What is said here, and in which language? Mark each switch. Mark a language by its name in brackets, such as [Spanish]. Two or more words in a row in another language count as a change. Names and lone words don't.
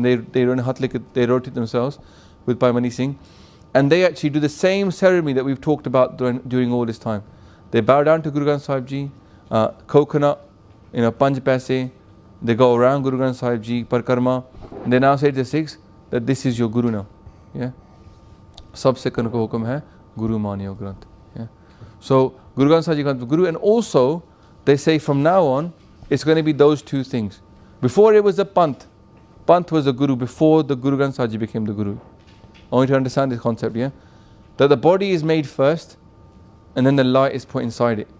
[English] They wrote it themselves with Bhai Mani Singh, and they actually do the same ceremony that we've talked about during all this time. They bow down to Guru Granth Sahib Ji, coconut, [Punjabi] ਪੰਜ ਪੈਸੇ. [English] They go around Guru Granth Sahib Ji, Parkarma, and they now say to the Sikhs, that this is your Guru now. Yeah. [Punjabi] ਸਭ ਸਿੱਖਨ ਕਉ ਹੁਕਮ ਹੈ ਗੁਰੂ ਮਾਨਿਓ ਗ੍ਰੰਥ. Yeah. [English] So Guru Granth Sahib Ji comes to Guru, and also they say from now on it's going to be those two things. Before it was the Panth. Panth was the Guru before the Guru Granth Sahib Ji became the Guru. I want you to understand this concept, yeah? That the body is made first and then the light is put inside it.